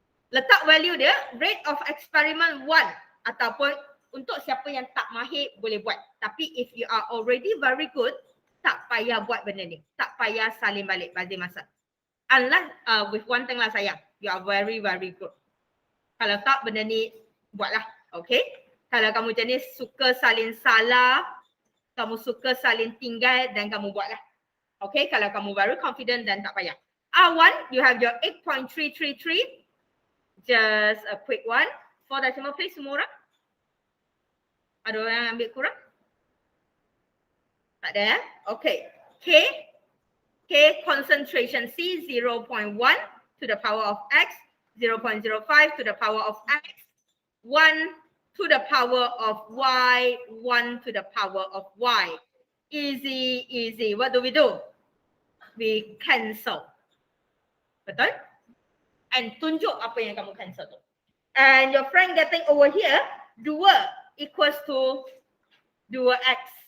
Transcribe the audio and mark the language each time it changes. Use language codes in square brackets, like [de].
[ms] Letak value dia, rate of experiment 1, ataupun untuk siapa yang tak mahir boleh buat. Tapi [en] if you are already very good, [ms] tak payah buat benda ni. Tak payah salin balik bazir masa. [en] Unless with one thing lah sayang, you are very very good. [ms] Kalau tak benda ni buatlah, okay? Kalau kamu jenis suka salin salah, kamu suka salin tinggal dan kamu buatlah. Okay, kalau kamu baru confident dan tak payah. [en] R1, you have your 8.333. Just a quick one. 4 decimal place [ms] semua orang? Ada orang yang ambil kurang? Tak ada eh? Okay. [en] K concentration C 0.1 to the power of X, 0.05 to the power of X, 1 to the power of Y, 1 to the power of Y. Easy, easy. What do? We cancel. Betul? [ms] And tunjuk apa yang kamu cancel tu. [en] And your friend getting over here, 2 equals to 2x.